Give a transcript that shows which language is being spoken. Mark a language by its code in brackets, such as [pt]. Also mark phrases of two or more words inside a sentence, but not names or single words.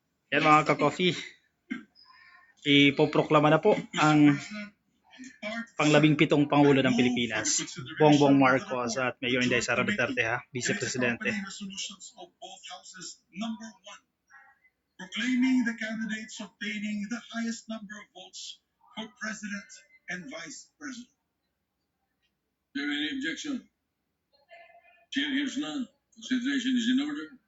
[tl] Yan mga ka-coffee, ipoproklama na po ang panglabing-pitong Pangulo ng Pilipinas, Bongbong Marcos at Mayor Inday Sara Duterte, Vice Presidente. [en] Proclaiming the candidates obtaining the highest number of votes for President and Vice President. Is there any objection? Chair hears none. Consideration is in order.